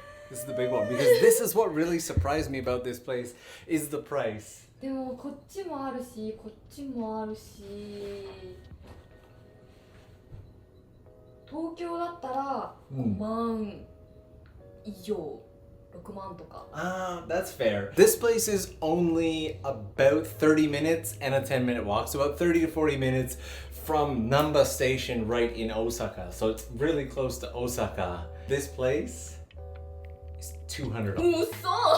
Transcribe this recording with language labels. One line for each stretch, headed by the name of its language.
English: This is the big one because this is what really surprised me about this place is the price.
Japanese: でもこっちもあるし、こっちもあるし、東京だったら5万以上、6万とか。
English: Ah, that's fair. This place is only about 30 minutes and a 10-minute walk, so about 30 to 40 minutes from Namba Station right in Osaka. So it's really close to Osaka. This place is $200.
Japanese: うそ